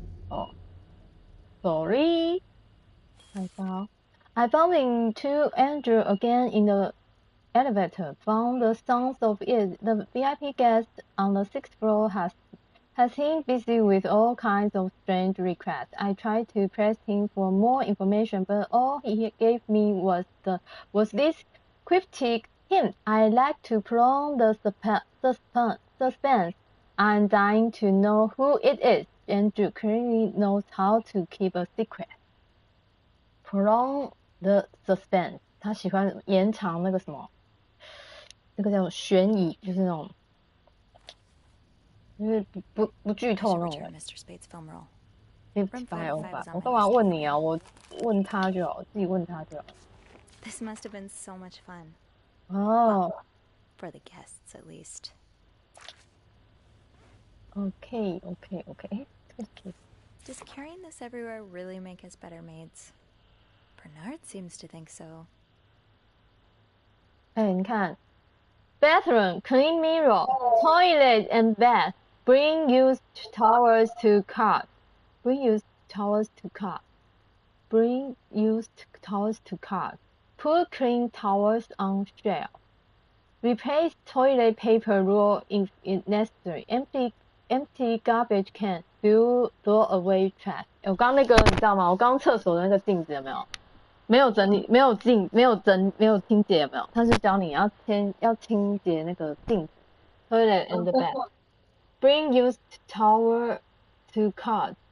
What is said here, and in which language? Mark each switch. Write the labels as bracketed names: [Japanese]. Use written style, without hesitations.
[Chinese] 哦，sorry， 看一下哦。 [English] I bumped into Andrew again in the elevator. From the sounds of it, the VIP guest on the 6th floor has him busy with all kinds of strange requests. I tried to press him for more information, but all he gave me was this cryptic hint. I like to prolong the suspense. I'm dying to know who it is. Andrew clearly knows how to keep a secret. Prolong the suspense. [Chinese] 他喜欢延长那个什么那个叫悬疑，就是那种，就是不剧透那种人。 [English] Mr. Spade's film roll. [Chinese] 505，我干嘛问你啊？我问他就好，自己问他就好。 [English] This must have been so much fun. 哦 For the guests, at least. [Chinese] OK， 哎，这个 [English] Does carrying this everywhere really make us better maids? Bernard seems to think so. [Chinese] 哎，你看 [English] ，bathroom, clean mirror, toilet and bath, bring used towels to cart, bring used towels to cart, bring used towels to cart, put clean towels on shelf, replace toilet paper roll if necessary, empty garbage can, throw away trash。 [Chinese] 我刚那个你知道吗？我刚厕所的那个镜子有没有？没有整理，没有清洁，有没有？他是教你要清洁那个镜子 ， [English] toilet and bath. Bring used towel to cart.